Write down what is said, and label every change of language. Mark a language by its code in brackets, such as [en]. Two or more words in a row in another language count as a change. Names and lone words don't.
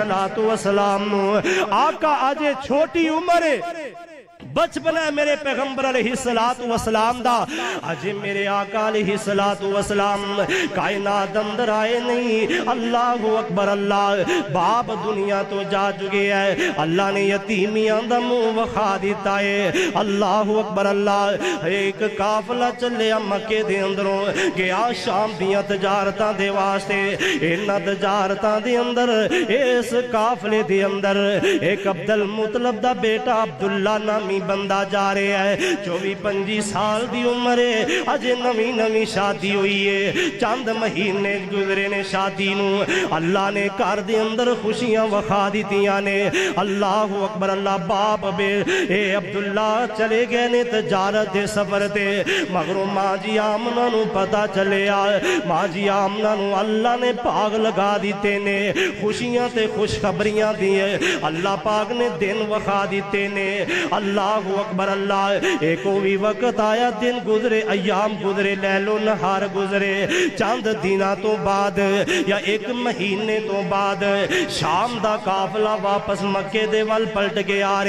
[pa] السلام نو آقا آجے چھوٹی عمر بچپن ہے میرے پیغمبر [ar] علیہ السلام [pa] دا آجے میرے آقا [ar] علیہ السلام [pa] کائنات اندر آئے نہیں [ar] اللہ اکبر [pa] اللہ باپ دنیا تو جا چکے ہے اللہ نے یتیمیاں دا منہ وکھا دیتا ہے [ar] اللہ اکبر [pa] اللہ ایک قافلہ چلیا مکے دے اندروں گیا شام دیاں تجارتاں دے واسطے انہاں تجارتاں دے اندر اس قافلے دے اندر ایک عبد المطلب دا بیٹا عبداللہ نامی بندہ جا رہے ہے 24-25 سال دی عمر ہے اجے نویں شادی ہوئی ہے چند مہینے گزرے نے شادی نو اللہ نے گھر دے اندر خوشیاں وکھا دیتیاں نے [ar] اللہ اکبر [pa] اللہ باپ بے اے عبداللہ چلے گئے نے تجارت دے سفر تے مگروں ماں جی آمنہ نو پتہ چلے آئے ماں جی آمنہ نو اللہ نے پاگ لگا دیتے نے خوشیاں تے خوشخبریاں دیئے اللہ پاک نے دن وکھا دیتے نے [ar] اللہ اکبر [pa] اللہ ایک بھی وقت آیا دن گزرے ایام گزرے لیل و نہار گزرے چند دنوں تو بعد یا ایک مہینے تو بعد شام دا قافلہ واپس مکے دے وال پلٹ کے آ